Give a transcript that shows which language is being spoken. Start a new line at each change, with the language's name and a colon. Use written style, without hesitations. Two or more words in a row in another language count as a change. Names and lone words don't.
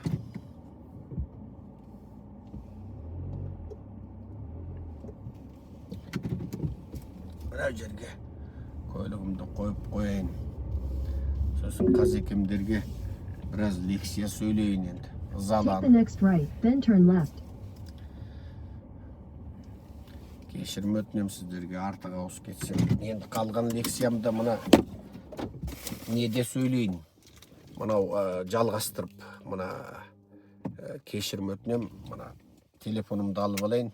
Kazakh: Бірау жерге көлігімді қойып қояйын. Сосын қазекемдерге біраз лекция сөйлейін енді.
English: Take the next right, then turn left.
Kazakh: Кешірім өтінем сіздерге, артық ауыз кетсем. Енді қалған лекциямда мына неде сөйлейін. Мынау жалғастырып, мына кешірім өтінем, мына телефонымды алып алайын.